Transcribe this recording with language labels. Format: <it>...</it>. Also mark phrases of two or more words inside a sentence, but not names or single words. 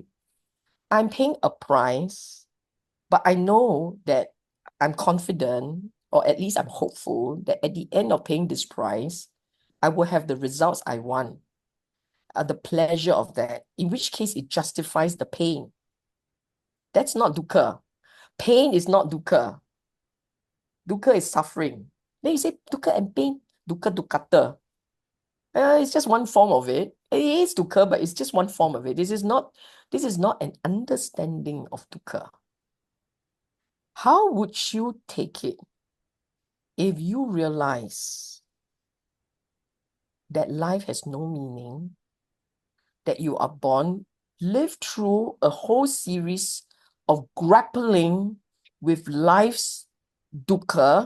<en>I'm paying a price, but I know that I'm confident, or at least I'm hopeful, that at the end of paying this price, I will have the results I want, the pleasure of that, in which case it justifies the pain. That's not dukkha. Pain is not dukkha. Dukkha is suffering. Then you say dukkha and pain,</en> <pi>dukkha dukkhata.</pi> <en>It's just one form of it. It is dukkha, but it's just one form of it. This is not an understanding of dukkha. How would you take it if you realize that life has no meaning, that you are born, live through a whole series of grappling with life's dukkha?</en>